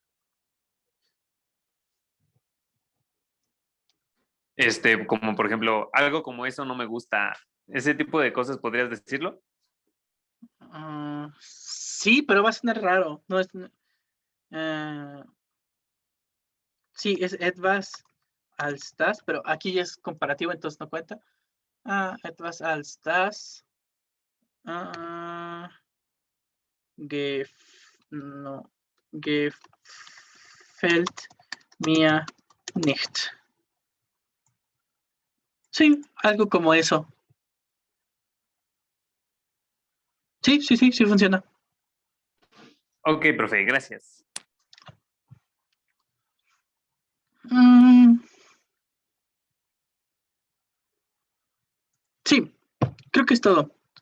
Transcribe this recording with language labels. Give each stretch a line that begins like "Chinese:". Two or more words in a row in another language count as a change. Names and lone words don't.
Spanish: Como por ejemplo, algo como eso no me gusta. Ese tipo de cosas, ¿podrías decirlo? Sí, pero va a sonar raro. No es.
German: Sí, es etwas als das,
Spanish: pero aquí es comparativo, entonces no cuenta.
German: Etwas als das. No, gefällt mir nicht.
Spanish: Sí, algo como eso. Sí, sí, sí, sí funciona. Ok, profe, gracias. Sí, creo que es todo.